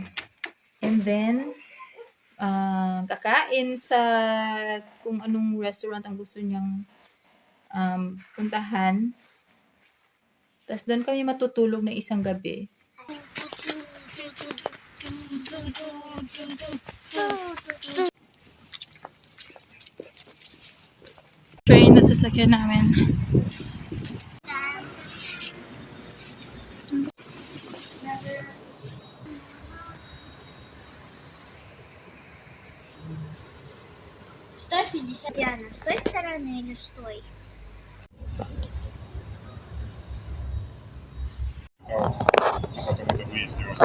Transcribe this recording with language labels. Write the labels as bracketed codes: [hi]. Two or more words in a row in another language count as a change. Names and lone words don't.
[en] And then, [tl] kakain sa kung anong restaurant ang gusto niyang puntahan. Tapos doon kami matutulog na isang gabi. Train na sasakyan namin. [ru] Диана, с той стороны или с той? Потом это выяснилось.